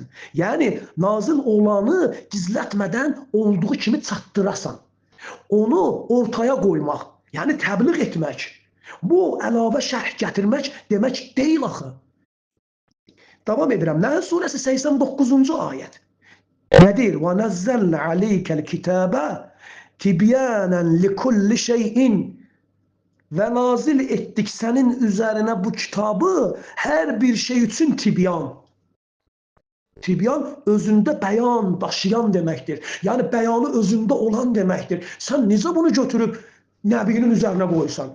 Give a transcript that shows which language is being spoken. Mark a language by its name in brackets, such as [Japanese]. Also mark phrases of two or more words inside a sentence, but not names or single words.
[Azerbaijani] Yəni, nazil olanı gizlətmədən olduğu kimi çatdırasan. Onu ortaya qoymaq, yəni təbliğ etmək. Bu, əlavə şərh gətirmək demək deyil axı. Davam edirəm. Nəhl surəsi 89-cu ayət. Nə deyir? [Arabic] وَنَزَّلْنَ عَلَيْكَ الْكِتَابَ تِبْيَانًا لِكُلِّ شَيْءٍ [Azerbaijani] Və nazil etdik sənin üzərinə bu kitabı hər bir şey üçün tibyan. Tibyan özündə bəyan daşıyan deməkdir. Yəni bəyanı özündə olan deməkdir. Sən necə bunu götürüb Nəbinin üzərinə qoyursan?